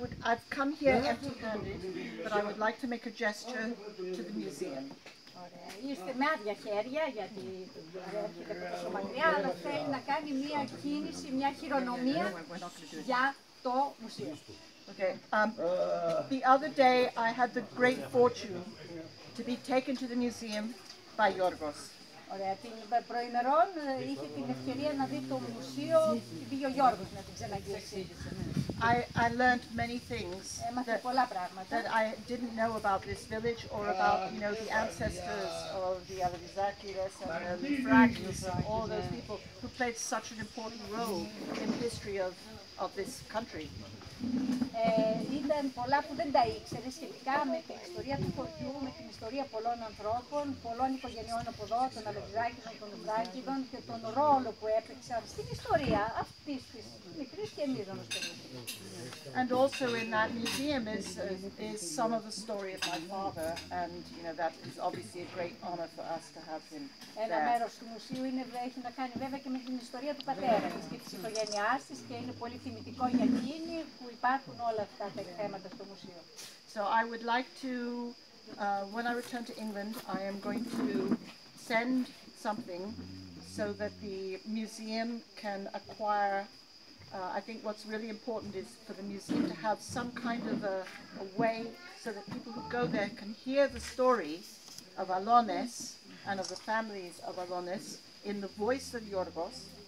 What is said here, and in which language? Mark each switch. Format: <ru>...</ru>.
<en>I've come here empty-handed, but I would like to make a gesture to the museum.</en> <el>Είστε με άδεια χέρια, γιατί έρχεται από τόσο μακριά, αλλά θέλει να κάνει μια κίνηση, μια χειρονομία για το μουσείο.</el> <en>Okay. The other day, I had the great fortune to be taken to the museum by Yorgos.</en> <el>Ωραία, την προημερών είχε την ευκαιρία να δει το μουσείο και πήγε ο Γιώργος να την ξαναγυρίσει.</el> <en>I learned many things that I didn't know about this village or about, the ancestors of the Alevizakis and the Mithrakis and all those people who played such an important role in the history of this country.</en> <el>Ήταν πολλά που δεν τα ήξερε σχετικά με την ιστορία του χωριού, με την ιστορία πολλών ανθρώπων, πολλών οικογενειών από εδώ, των Αλεξάκηδων, των Ουδάκηδων και τον ρόλο που έπαιξαν στην ιστορία αυτής της μικρής και μείζωνος περιοχής.</el> <en>And also in that museum is some of the story of my father, and that is obviously a great honor for us to have him there.</en> <el>Ένα μέρος του μουσείου έχει να κάνει βέβαια και με την ιστορία του πατέρα της και της οικογένειάς της και είναι πολύ τιμητικό για εκείνη που υπάρχουν όλα αυτά τα θέματα στο μουσείο.</el> <en>So I would like to, when I return to England, I am going to send something so that the museum can acquire. I think what's really important is for the museum to have some kind of a way so that people who go there can hear the story of Alones and of the families of Alones in the voice of Yorgos.</en>